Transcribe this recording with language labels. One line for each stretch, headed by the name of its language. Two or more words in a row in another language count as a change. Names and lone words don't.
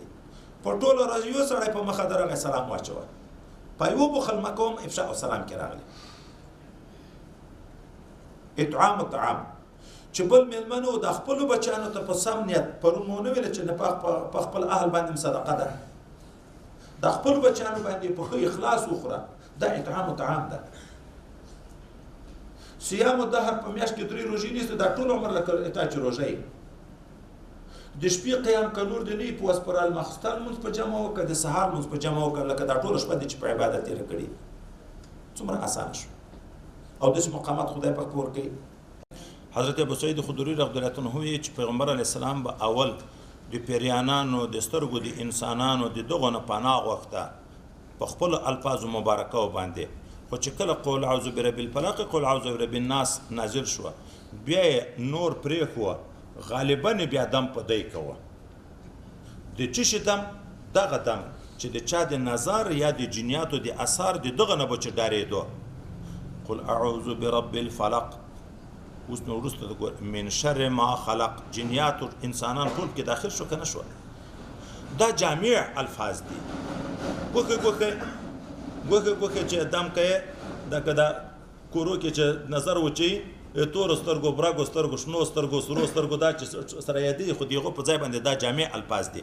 Pashto: په ټوله ورځ یو سړی په مخه درغلی سلام واچوه، په یو بخل مه کوم
Arabic: افشاء السلام
Pashto: کې راغلی.
Arabic: اطعام الطعام
Pashto: چې بل مېلمه نه و د خپلو بچیانو ته په سم نیت، پرون مو ونه ویله چې په خپل اهل باندې صدقه ده، د خپلو بچیانو باندې په ښه اخلاص وخوره، دا
Arabic: اطعام الطعام
Pashto: ده.
Arabic: صیام الدهر
Pashto: په میاشت کې 3 روژې نیسته، دا ټول عمر لکه تا چې روژه یې. د شپې قیام که نور دې نه وي په وسپرال ماخستن لمونځ په جمع وکړه، د سهار لمونځ په جمع وکړه، لکه دا ټوله شپه دې چې په عبادت تېره کړي. څومره اسانه شو او داسې مقامات خدای پاک ورکوي. حضرت ابو سعید خدري
Arabic: رضی الله عنه
Pashto: وایي چې پیغمبر
Arabic: علیه السلام
Pashto: به اول د پیریانانو د سترګو د انسانانو د دغو نه پناه غوښته په خپلو الفاظو مبارکو باندې، خو چې کله
Arabic: قول اعوذ برب الفلق قول اعوذ برب الناس
Pashto: نازل شوه بیا یې نور پرېښوه، غالبا بیا دم په دی کوه. د څه شي دم؟ دغه دم چې د چا د نظر یا د جنیاتو د اثار د دغه نه به چې ډارېدو.
Arabic: قل اعوذ برب الفلق،
Pashto: اوس نو وروسته
Arabic: من شر ما خلق،
Pashto: جنیات انسانان ټول کې داخل شو که نه شو. دا جامع الفاظ دي. ګوښه چې دم کوې دا که دا کورو کې چې نظر وچوي، تورو سترګو، برګو سترګو، شنو سترګو، سرو سترګو، دا چې سره یادېږي، خو د هغو په ځای باندې دا جامع الفاظ دي.